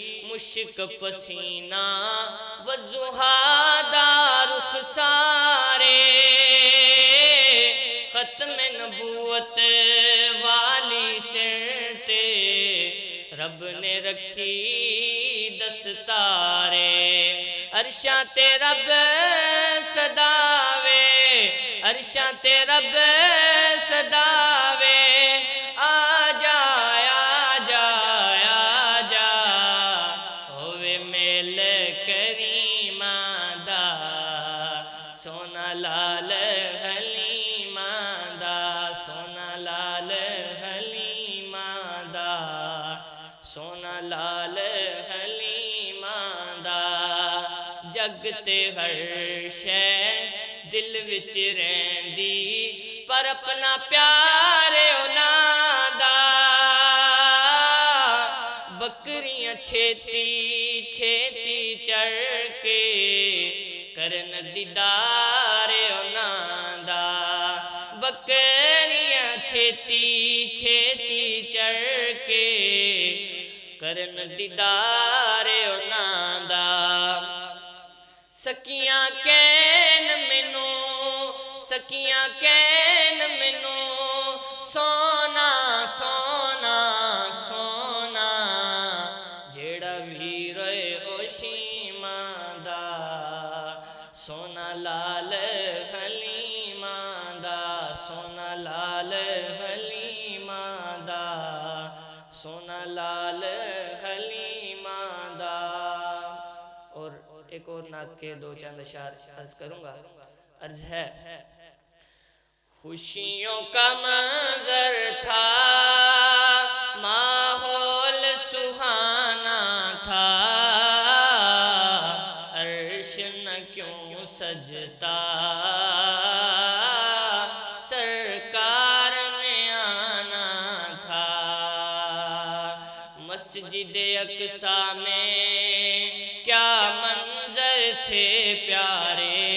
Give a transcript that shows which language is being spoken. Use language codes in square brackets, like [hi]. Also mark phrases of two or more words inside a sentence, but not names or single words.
[pa] مشک پسینہ وضحادہ رخسارے ختم نبوت والی سرتے رب نے رکھی دستارے عرشاں تے رب صداوے عرشاں تے رب صداوے آجا آجا آجا ہووے میل کریماں دا سونا لال حلیماں دا سونا لال حلیماں دا سونا لال حلیماں دا جگ تے ہر شے دل وچ رہندی پر اپنا پیار انہاں دا بکریاں چھیتی چھیتی چڑھ کے کرن دیدار انہاں دا بکریاں چھیتی چھیتی چڑھ کے کرن دیدار انہاں دا سکیاں کہن مینوں سکیاں کہن مینوں سونا سونا سونا جیڑا ویر او شیماں دا سونا لال حلیماں دا سونا لال حلیماں دا سونا لال حلیماں دا [ur] اور ایک اور نعت کے دو چند اشعار عرض کروں گا عرض ہے خوشیوں کا منظر تھا ماحول سہانا تھا عرش نہ کیوں سجتا سرکار نے آنا تھا مسجد اقصیٰ میں کیا منظر تھے پیارے